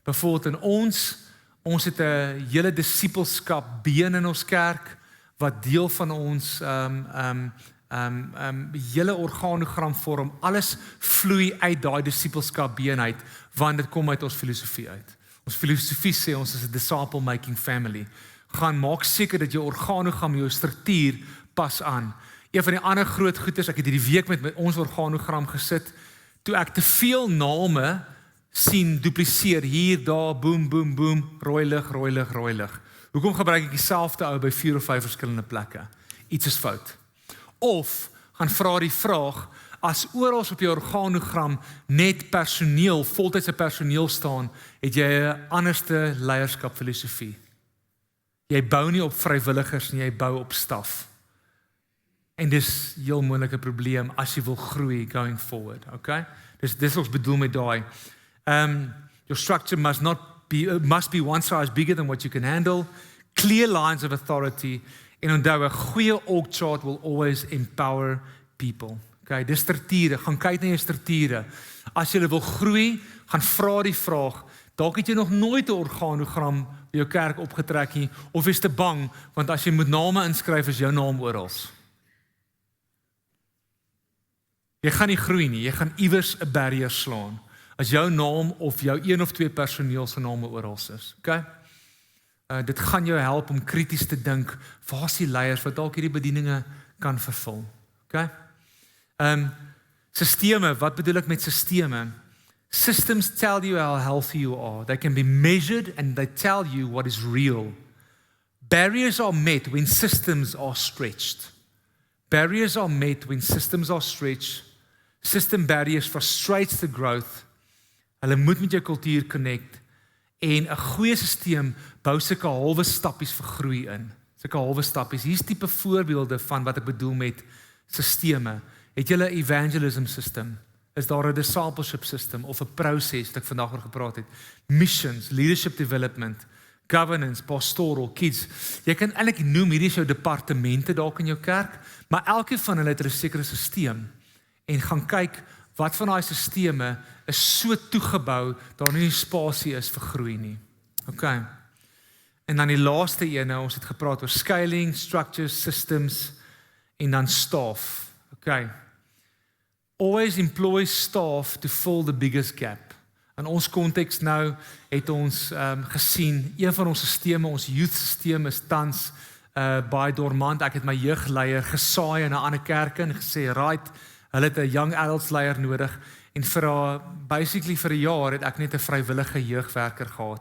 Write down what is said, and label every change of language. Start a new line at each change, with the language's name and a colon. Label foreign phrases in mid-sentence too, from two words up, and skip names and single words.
Afrikaans: Byvoorbeeld in ons het 'n hele disippelskap been in ons kerk wat deel van ons hele organogram vorm. Alles vloei uit daai disippelskap been uit, want dit kom uit ons filosofie uit. Ons filosofie sê ons is 'n
English: disciple making family.
Afrikaans: Gaan maak seker dat jou organogram, jou struktuur pas aan. Een van die ander groot goeders, ek het hierdie week met ons organogram gesit, toe ek te veel name sien dupliseer hier, daar, boom, boom, boom, rooi lig, rooi lig, rooi lig. Hoekom gebruik ek dieselfde ou by 4 of 5 verskillende plekke? Iets is fout. Of gaan vra die vraag, as oral op jou organogram net personeel, voltydse personeel staan, het jy 'n anderste leierskapfilosofie. Jy bou nie op vrywilligers nie, jy bou op staf. En dis 'n heel moeilike probleem as jy wil groei
English: going forward,
Afrikaans: okay? Dis ons bedoel met daai.
English: Your structure must be one size bigger than what you can handle, clear lines of authority,
Afrikaans: en onthou, 'n goeie
English: org chart will always empower people.
Afrikaans: Okay, dis strukture, gaan kyk na jou strukture. As jy wil groei, gaan vra die vraag, dalk het jy nog nooit 'n organogram by jou kerk opgetrek nie, of is te bang, want as jy moet name inskryf, is jou naam oral. Jy gaan nie groei nie, jy gaan iewers 'n barrier slaan, as jou naam of jou 1 of 2 personeel se name oral is, okay? Dit gaan jou help om krities te dink, waar is die leiers wat dalk hierdie bedieninge kan vervul, okay? Sisteme, wat bedoel ek met sisteme?
English: Systems tell you how healthy you are. They can be measured and they tell you what is real. Barriers are met when systems are stretched. Barriers are met when systems are stretched. System barriers frustrates the growth.
Afrikaans: Hulle moet met jou kultuur connect. En 'n goeie stelsel bou sulke halwe stappies vir groei in. Sulke halwe stappies. Hier's tipe voorbeelde van wat ek bedoel met sisteme. Het jy 'n
English: evangelism system?
Afrikaans: Is daar 'n
English: discipleship system
Afrikaans: of 'n proses wat ek vandag oor gepraat het?
English: Missions, leadership development, governance, pastoral, kids.
Afrikaans: Jy kan eintlik noem hierdie is jou departemente dalk in jou kerk, maar elkeen van hulle het 'n sekere stelsel. En gaan kyk wat van daai sisteme is so toegebou dat nie spasie is vir groei nie. Okay. En dan die laaste een, ons het gepraat oor
English: scaling, structures, systems
Afrikaans: en dan staff. Okay.
English: Always employ staff to fill the biggest gap.
Afrikaans: In ons konteks nou het ons gesien, een van ons sisteme, ons
English: youth system
Afrikaans: is tans baie dormant. Ek het my jeugleier gesaai in 'n ander kerk en gesê, right, hulle het 'n
English: young adults
Afrikaans: leier nodig en basically vir 'n jaar het ek net 'n vrywillige jeugwerker gehad.